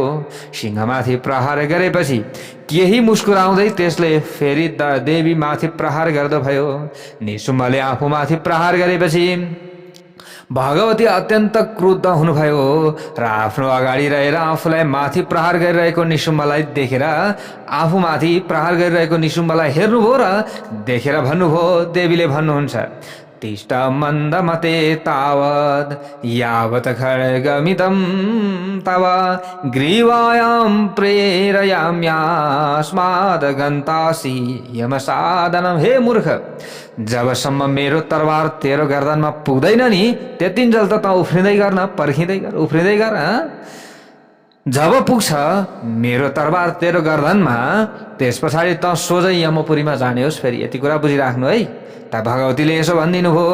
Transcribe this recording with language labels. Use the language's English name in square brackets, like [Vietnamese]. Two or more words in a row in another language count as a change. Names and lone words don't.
[Nepali] सिंहमाथि प्रहार गरेपछि केही मुस्कुराउँदै त्यसले फेरि देवी माथि प्रहार गर्दो भयो। निशुम्भले आफूमाथि प्रहार गरेपछि भगवती अत्यन्त क्रुद्ध हुनुभयो र आफ्नो अगाडि रहेर आफूलाई माथि प्रहार गरिरहेको निशुम्भलाई देखेर आफूमाथि प्रहार गरिरहेको निशुम्भलाई हेर्नुभयो र देखेर भन्नुभयो। देवीले भन्नुहुन्छ, [Sanskrit] तिष्ठ मन्दमते तावद् यावत् खड्गमिदं तव ग्रीवायां प्रेरयाम्यास्माद् गन्तासि यमसादनम्। [Nepali] हे मूर्ख, जबसम्म मेरो तरबार तेरो गर्दनमा पुग्दैन नि त्यतिन्जेल त उफ्रिँदै गर्न, पर्खिँदै गर, उफ्रिँदै गर। जब पुग्छ मेरो तरबार तेरो गर्दनमा त्यस पछाडि त सोझै यमपुरीमा जाने होस्। फेरि यति कुरा बुझिराख्नु है। त भगवतीले यसो भनिदिनु भयो।